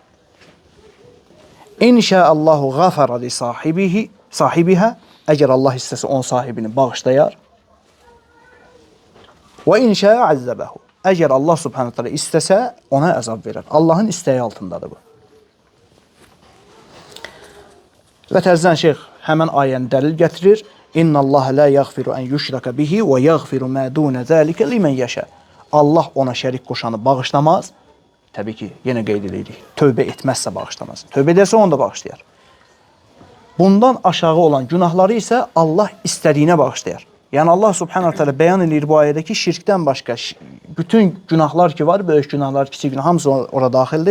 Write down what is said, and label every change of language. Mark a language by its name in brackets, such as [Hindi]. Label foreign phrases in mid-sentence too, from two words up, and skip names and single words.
[Arabic] إن شاء الله غفر لصاحبها, [Azerbaijani] əgər Allah istəsə onun sahibini bağışlayar. Və [Arabic] إن شاء عذبه, [Azerbaijani] əgər [Arabic] الله سبحانه وتعالى [Azerbaijani] istəsə ona əzab verər. Allahın istəyi altındadır bu. Və təzdən şeyx həmən ayəni dəlil gətirir. [Arabic] إن الله لا يغفر أن يشرك به ويغفر ما دون ذلك لمن يشاء. [Azerbaijani] Allah ona şərik qoşanı bağışlamaz. Təbii ki, yenə qeyd edirik. Tövbə etməzsə bağışlamaz. Tövbə edərsə onu da bağışlayar. Bundan aşağı olan günahları isə Allah istədiyinə bağışlayar. Yəni [Arabic] الله سبحانه وتعالى [Azerbaijani] bəyan edir bu ayədə ki, şirkdən başqa bütün günahlar ki var, böyük günahlar, kiçik günah hamısı ora daxildir.